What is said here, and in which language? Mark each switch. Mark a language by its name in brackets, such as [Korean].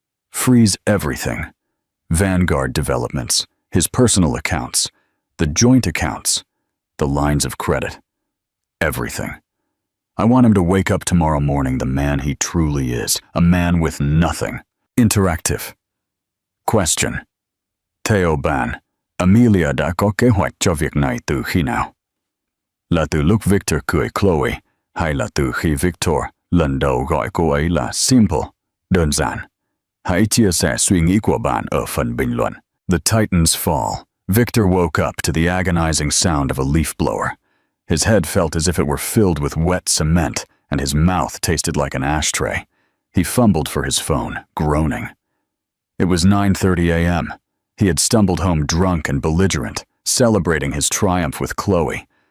[English] Freeze everything. Vanguard developments, his personal accounts, the joint accounts, the lines of credit. Everything. I want him to wake up tomorrow morning the man he truly is, a man with nothing. Interactive. Question. [Vietnamese] Theo Ban, Amelia đã có kế hoạch cho việc này từ khi nào? Là từ lúc Victor cưới Chloe, hay là từ khi Victor lần đầu gọi cô ấy là simple, đơn giản? Hãy chia sẻ suy nghĩ của bạn ở phần bình luận. [English] The Titans fall. Victor woke up to the agonizing sound of a leaf blower. His head felt as if it were filled with wet cement, and his mouth tasted like an ashtray. He fumbled for his phone, groaning. It was 9:30 a.m. He had stumbled home drunk and belligerent, celebrating his triumph with Chloe.